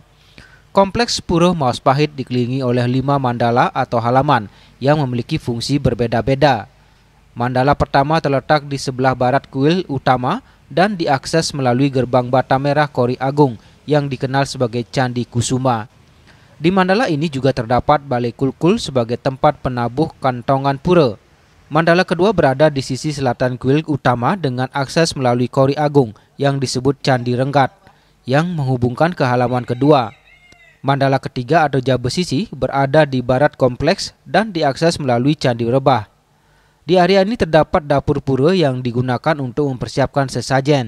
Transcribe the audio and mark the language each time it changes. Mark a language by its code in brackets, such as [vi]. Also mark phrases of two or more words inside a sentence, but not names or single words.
[id] Kompleks Pura Maus Pahit dikelilingi oleh 5 mandala atau halaman yang memiliki fungsi berbeda-beda. Mandala pertama terletak di sebelah barat kuil utama dan diakses melalui gerbang bata merah Kori Agung yang dikenal sebagai Candi Kusuma. Di mandala ini juga terdapat balai kulkul sebagai tempat penabuh kantongan pura. Mandala kedua berada di sisi selatan kuil utama dengan akses melalui Kori Agung yang disebut Candi Renggat yang menghubungkan ke halaman kedua. Mandala ketiga atau Jabesisi berada di barat kompleks dan diakses melalui Candi Rebah. Di area ini terdapat dapur pura yang digunakan untuk mempersiapkan sesajen.